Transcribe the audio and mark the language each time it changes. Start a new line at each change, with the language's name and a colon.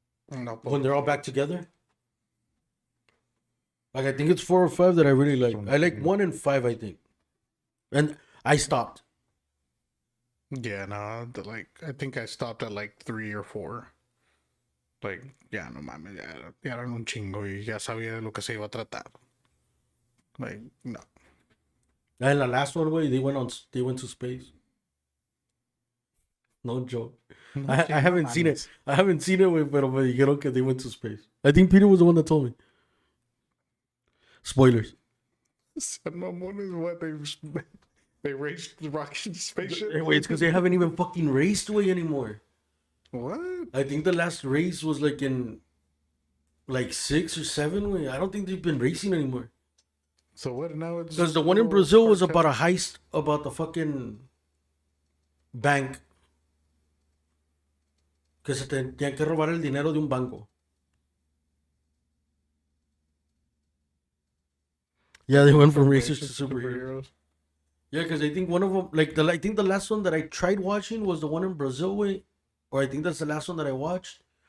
English: No. When they're all back together. Like I think it's 4 or 5 that I really like. I like 1 and 5, I think, and I stopped. Yeah, no, like I think I stopped at like 3 or 4.
Spanish: Like, ya no mames, ya eran un chingo y ya sabía de lo que se iba a tratar.
English: Like, no. And the last one, way they went to space. No joke. I haven't seen it. I haven't seen it,
Spanish: pero me dijeron que
English: they went to space. I think Peter was the one that told me. Spoilers. San Mamon is what they raced the rocket spaceship. Wait, it's because they haven't even fucking raced way anymore. What? I think the last race was like in like 6 or 7 way. I don't think they've been racing anymore. So what now? It's Because the one in Brazil was about a heist about the fucking bank.
Spanish: Que se tenían que robar el dinero de un banco.
English: Yeah, they went from racers to superheroes. Yeah, because I think one of them, like I think the last one that I tried watching was the one in Brazil, way, or I think that's the last one that I watched.